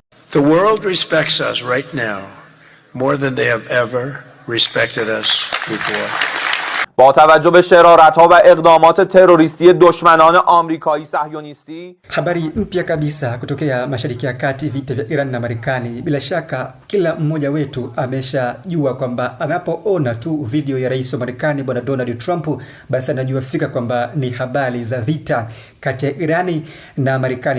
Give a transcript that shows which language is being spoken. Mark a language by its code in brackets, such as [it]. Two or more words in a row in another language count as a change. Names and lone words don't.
[en] The world respects us right now more than they have ever respected us before. [fa] با توجه به شرارت‌ها و اقدامات تروریستی دشمنان آمریکایی صهیونیستی. [sw] Habari mpya kabisa kutokea Mashariki ya Kati, vita vya Iran na Marekani. Bila shaka kila mmoja wetu ameshajua kwamba anapoona tu video ya rais wa Marekani bwana Donald Trump, basi anajua fika kwamba ni habari za vita kati ya Irani na Marekani.